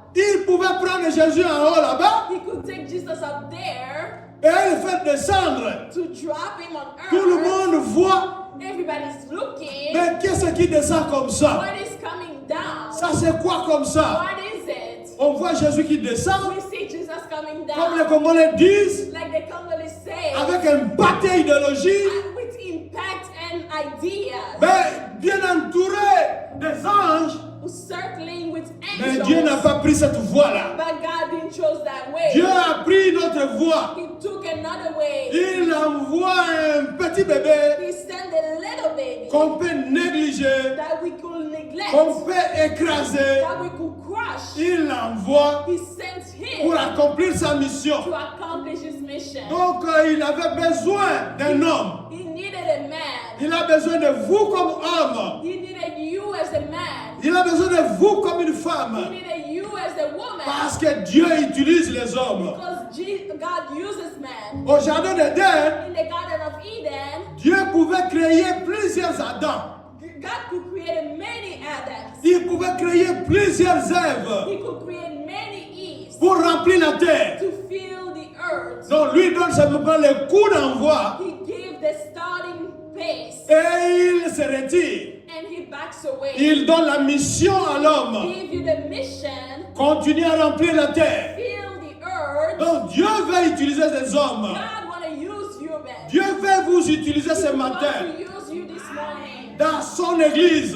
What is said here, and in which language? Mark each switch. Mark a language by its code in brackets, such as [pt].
[fr] Il pouvait prendre Jésus en haut là-bas [en] He could take Jesus up there [fr] et le faire descendre. [en] to drop him on earth. [fr] Tout le monde voit, [en] Everybody's looking. [fr] mais qu'est-ce qui descend comme ça? [en] What is coming down? [fr] Ça c'est quoi comme ça? [en] What is it? [fr] On voit Jésus qui descend, [en] We see Jesus coming [fr] comme les [en] down. [fr] Congolais disent, [en] Like the Congolese say, [fr] avec un pâté idéologie, [en] with impact and ideas. [fr] mais bien entouré des anges. [en] Circling with [fr] Mais Dieu n'a [en] angels. [fr] pas pris cette voie-là. [en] But God didn't chose that way. [fr] Dieu a pris notre voie. [en] He took another way. [fr] Il envoie un petit bébé [en] He sent a little baby [fr] qu'on peut négliger, [en] that we could neglect, [fr] qu'on peut écraser. [en] that we could crush. [fr] Il l'envoie [en] He sent him [fr] pour accomplir sa mission. [en] to accomplish his mission. [fr] Donc il avait besoin d'un homme. [en] He needed a man. [fr] Il a besoin de vous comme homme. [en] He needed you as a man. [fr] Il a besoin de vous comme une [en] He [fr] femme. [en] needed you as a woman. [fr] Parce que Dieu utilise les hommes. [en] Because God uses man. [fr] Au jardin d'Éden, [en] In the Garden of Eden, [fr] Dieu pouvait créer plusieurs Adams. [en] God could create many Adams. [fr] Il pouvait créer plusieurs Èves [en] He could create many Eves [fr] pour remplir la terre. [en] to fill the earth. [fr] Donc lui donne simplement le coup d'envoi [en] He gave the starting pace [fr] et il se retire. [en] and he backs away, [fr] il donne la mission à l'homme. [en] give you the mission, [fr] Continue à remplir la terre. [en] fill the earth. [fr] Donc Dieu veut utiliser des hommes. [en] God want to use you, man. [fr] Dieu veut vous utiliser ce [en] He wants [fr] matin [en] to use you this morning [fr] dans son église,